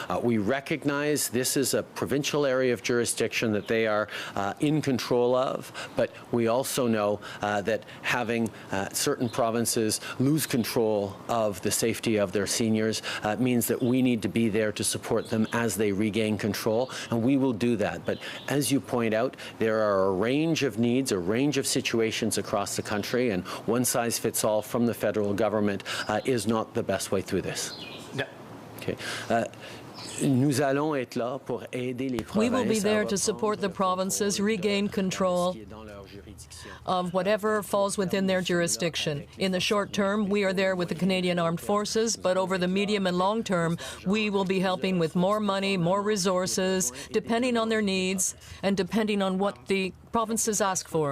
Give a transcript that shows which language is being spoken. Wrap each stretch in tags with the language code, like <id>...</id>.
<en>We recognize this is a provincial area of jurisdiction that they are in control of, but we also know that having certain provinces lose control of the safety of their seniors means that we need to be there to support them as they regain control, and we will do that. But as you point out, there are a range of needs, a range of situations across the country, and one-size-fits-all from the federal government is not the best way through this. No. Okay.</en> <fr>Nous allons être là pour aider les provinces.</fr> <en>We will be there to support the provinces regain control of whatever falls within their jurisdiction. In the short term, we are there with the Canadian Armed Forces, but over the medium and long term, we will be helping with more money, more resources, depending on their needs and depending on what the provinces ask for.</en>